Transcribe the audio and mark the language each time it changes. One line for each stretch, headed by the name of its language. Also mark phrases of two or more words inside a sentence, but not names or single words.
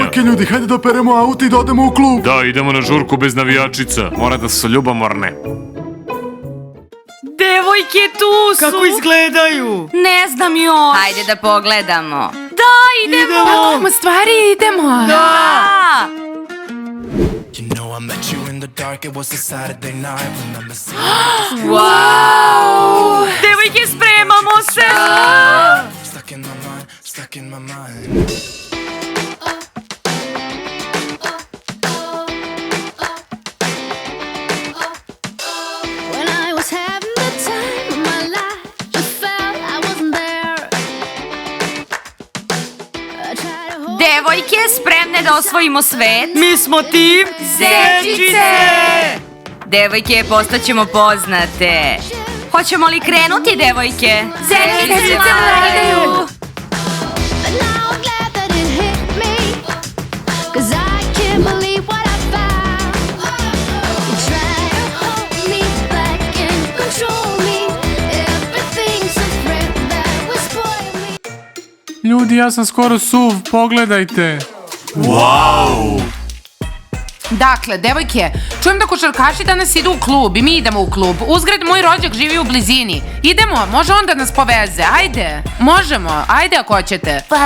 Serbian: Okej, ljudi, hajde da operemo auto i da odemo u klub. Da, idemo na žurku bez navijačica. Mora da su ljubomorne. Devojke tu su. Kako izgledaju? Ne znam još. Hajde da pogledamo. Da, idemo. Pakujemo stvari i idemo. Da.
English: You know I met you in the dark, it was a Saturday night. Remember seeing
Serbian: Wow. Devojke, spremamo se.
English: stuck in my mind, stuck in my mind. When I was having the time of my life, just felt I wasn't there. I tried to hold
Serbian: Devojke, spremne da osvojimo svet? Mi smo tim Zečice. Devojke, postaćemo poznate. Hoćemo li krenuti, devojke? Zečice mladaju.
English: But now I'm glad that it hit me, 'cause I can't believe what I found. You try to hold me back and control me. Everything's a threat that will spoil me.
Serbian: Ljudi, ja sam skoro suv, pogledajte. Wow! Dakle, devojke, čujem da košarkaši danas idu u klub i mi idemo u klub. Uzgred, moj rođak živi u blizini. Idemo, može on da nas poveze, ajde. Možemo, ajde ako hoćete.